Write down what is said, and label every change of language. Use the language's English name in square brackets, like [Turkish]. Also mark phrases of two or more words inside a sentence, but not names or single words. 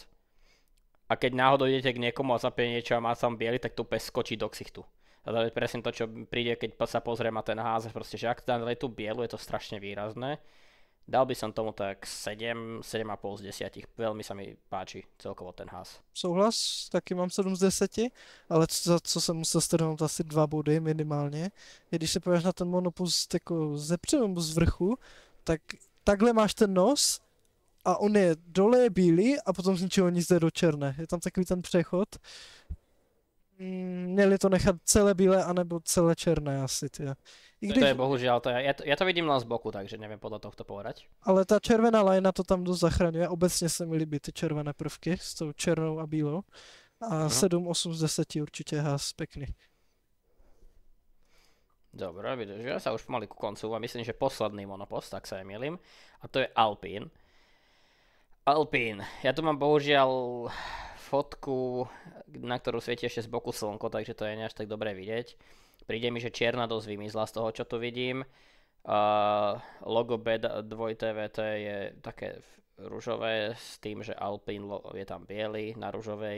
[Slovak] A keď náhodou idete k niekomu a zapie niečo a má tam biely, tak to úplne skočí do ksichtu. A to je presne to, čo príde, keď sa pozriem na ten Haas, proste, že ak tam dali tú bielu, je to strašne výrazné. Dal by som tomu tak 7,5 z 10. Veľmi sa mi páči celkovo ten Haas. [Czech] Souhlas, taky mám 7 z 10, ale za co jsem musel strhnout asi 2 body minimálně. Je, když se podíváš na ten monopust jako ze předu nebo z vrchu, tak takhle máš ten nos a on je dole je bílý a potom z ničeho nic jde do černé. Je tam takový ten přechod. Měli to nechat celé bílé anebo celé černé asi, tyja. I [Slovak] To je bohužiaľ, ja to vidím len z boku, takže neviem podľa tohto povedať. [Czech] Ale ta červená lajna to tam dost zachraňuje. Obecně se mi líbí ty červené prvky s tou černou a bílou. A 7-8 z 10 určitě Haas pěkný. [Slovak] Dobre, vidíš, že ja sa už pomaly ku koncu a myslím, že posledný monopost, tak sa nemýlim. A to je Alpine. Alpine. Ja tu mám bohužiaľ fotku, na ktorú svieti ešte z boku slnko, takže to je ne až tak dobre vidieť. Príde mi, že čierna dosť vymizla z toho, čo tu vidím. Logo B2TVT je také ružové s tým, že Alpine je tam biely na ružovej.